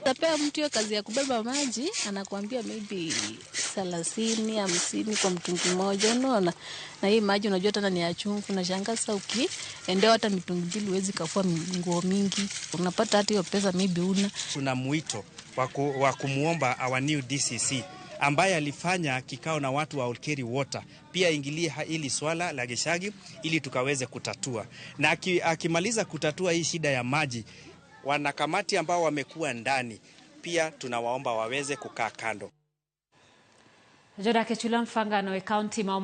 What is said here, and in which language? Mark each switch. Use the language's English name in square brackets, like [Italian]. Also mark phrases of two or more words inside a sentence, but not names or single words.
[Swahili] Tapea mtu hiyo kazi ya kubeba maji anakuambia maybe 30 50 kwa mtungi mmoja, unaona. Na hii maji unajua tena ni ya chumvi, na shangaza ukiendea hata mitungi 2 huwezi kafua nguo mingi. Unapata hata hiyo pesa maybe una. Tuna mwito wa kumuomba [English] our new DCC [Swahili] ambaye alifanya kikao na watu wa Olkeri Water pia ingilie hili swala la Gishagi ili tukaweze kutatua. Na akimaliza kutatua hii shida ya maji, wanakamati ambao wamekuwa ndani pia tunawaomba waweze kukaa kando. [Luo (Kenya and Tanzania)] Jodak e chula mfangano e county